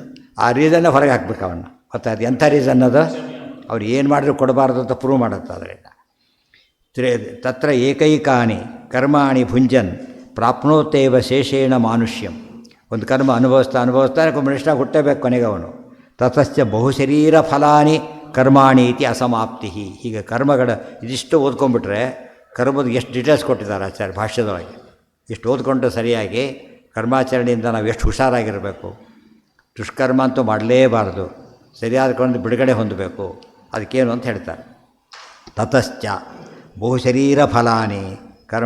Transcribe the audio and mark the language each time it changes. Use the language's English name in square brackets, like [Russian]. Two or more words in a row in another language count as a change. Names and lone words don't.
[Kannada] ಆ ರೀಸನ್ನ ಹೊರಗೆ ಹಾಕ್ಬೇಕು ಅವನ್ನ. ಗೊತ್ತಾಯ್ತು? ಎಂಥ ರೀಸನ್ ಅದು? ಅವ್ರು ಏನು ಮಾಡಿದ್ರು ಕೊಡಬಾರ್ದು ಅಂತ ಪ್ರೂವ್ ಮಾಡುತ್ತೆ. ಅದರಿಂದ [Sanskrit] तत्र एकैकानि कर्माणि भुंजन् प्राप्नोतेव शेषेण मानुष्यं. [Kannada] ಒಂದು ಕರ್ಮ ಅನುಭವಿಸ್ತಾ ಮನುಷ್ಯನಾಗ ಹುಟ್ಟಬೇಕು ಕೊನೆಗೆ ಅವನು. [Sanskrit] ततश्च बहुशरीर फलानि कर्माणि इति असमाप्ति. [Kannada] ಹೀಗೆ ಕರ್ಮಗಳ ಇದಿಷ್ಟು ಓದ್ಕೊಂಡ್ಬಿಟ್ರೆ ಕರ್ಮದ ಎಷ್ಟು ಡೀಟೇಲ್ಸ್ ಕೊಟ್ಟಿದ್ದಾರೆ ಆಚಾರ್ಯ ಭಾಷ್ಯದೊಳಗೆ. ಇಷ್ಟು ಓದ್ಕೊಂಡು ಸರಿಯಾಗಿ ಕರ್ಮಾಚರಣೆಯಿಂದ ನಾವು ಎಷ್ಟು ಹುಷಾರಾಗಿರಬೇಕು. ದುಷ್ಕರ್ಮ ಅಂತೂ ಮಾಡಲೇಬಾರ್ದು, ಸರಿಯಾದಕೊಂಡು ಬಿಡುಗಡೆ ಹೊಂದಬೇಕು. ಅದಕ್ಕೇನು ಅಂತ ಹೇಳ್ತಾರೆ. [Sanskrit] ततश्च बहुशरीर फलानि कर्म.